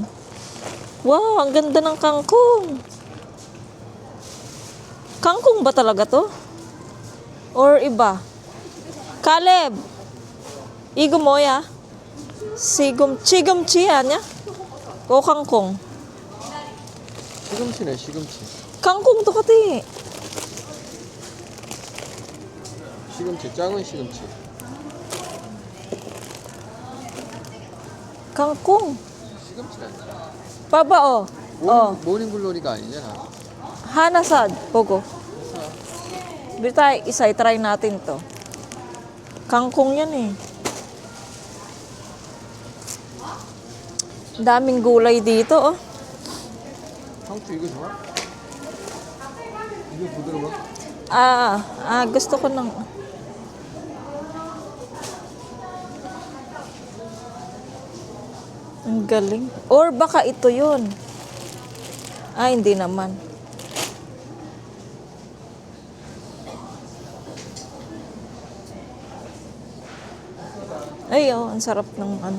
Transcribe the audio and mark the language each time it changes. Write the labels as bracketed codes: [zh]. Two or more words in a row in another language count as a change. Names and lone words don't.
[tl] Wow, ang ganda ng kangkong. Kangkong ba talaga to? Or iba? Caleb! Igo mo ya? Chigumchi niya? O kangkong? [ko] 시금치네, 시금치. [tl] Kangkong to kati. [ko] 시금치, 작은 시금치. [tl] Kangkong. [ko] 시금치라니까. [tl] Baba, oh. Oh. [ko] 모닝글로리가 아니잖아. [tl] Hanasad. Pogo. Bitay, isa, try natin to. Kangkong yan eh. Daming gulay dito, oh. [ko] 상추 이거 좋아? 이거 부드러워? [tl] Gusto ko ng... Ang galing. Or baka ito yun. Hindi naman. Ay, oh, ang sarap ng ano.